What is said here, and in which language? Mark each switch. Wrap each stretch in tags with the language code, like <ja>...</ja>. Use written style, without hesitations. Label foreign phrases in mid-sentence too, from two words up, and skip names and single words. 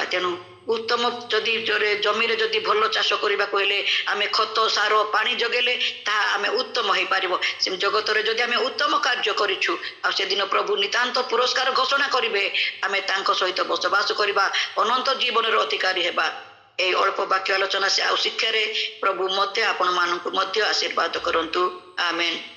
<or>ତେଣୁ ଉତ୍ତମ ଯଦି ଜମିରେ ଯଦି ଭଲ ଚାଷ କରିବାକୁ ହେଲେ ଆମେ ଖତ ସାର ପାଣି ଯୋଗେଇଲେ ତାହା ଆମେ ଉତ୍ତମ ହେଇପାରିବ। ସେ ଜଗତରେ ଯଦି ଆମେ ଉତ୍ତମ କାର୍ଯ୍ୟ କରିଛୁ ଆଉ ସେଦିନ ପ୍ରଭୁ ନିତାନ୍ତ ପୁରସ୍କାର ଘୋଷଣା କରିବେ, ଆମେ ତାଙ୍କ ସହିତ ବସବାସ କରିବା, ଅନନ୍ତ ଜୀବନର ଅଧିକାରୀ ହେବା। ଏହି ଅଳ୍ପ ବାକ୍ୟ ଆଲୋଚନା ଆଉ ଶିକ୍ଷାରେ ପ୍ରଭୁ ମୋତେ ଆପଣମାନଙ୍କୁ ମଧ୍ୟ ଆଶୀର୍ବାଦ କରନ୍ତୁ। ଆମେନ୍।</or>